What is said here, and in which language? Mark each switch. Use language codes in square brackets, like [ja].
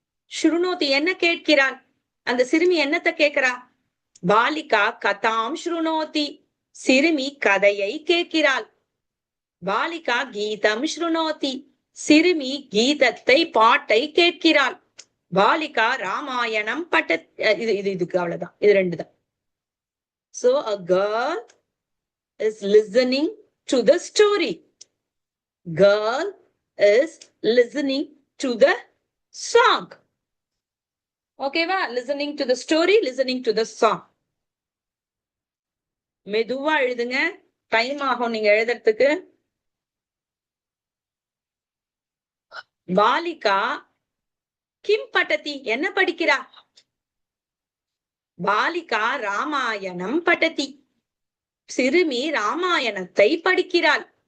[ta] ஸ்ருணோதி என்ன கேட்கிறாள்? அந்த சிறுமி என்னத்தை கேட்கிறா? [sa] பாலிகா கதாம் ஸ்ருணோதி. [ta] சிறுமி கதையை கேட்கிறாள். [sa] பாலிகா கீதம் ஸ்ருணோதி. [ta] சிறுமி கீதத்தை, பாட்டை கேட்கிறாள். பாலிகா ராமாயணம் இதுக்கு அவ்வளவுதான். இது ரெண்டு தான். [en] So a girl is listening to the story. Girl is listening to the song. ஓகேவா? listening to the story, listening to the song. [ta] மெதுவா எழுதுங்க, டைம் ஆகும் நீங்க எழுதுறதுக்கு. [sa] பாலிகா கிம் பட்டதி, [ta] என்ன படிக்கிறா? [sa] பாலிகா ராமாயணம் பட்டதி, [ta] சிறுமி ராமாயணத்தை படிக்கிறாள்.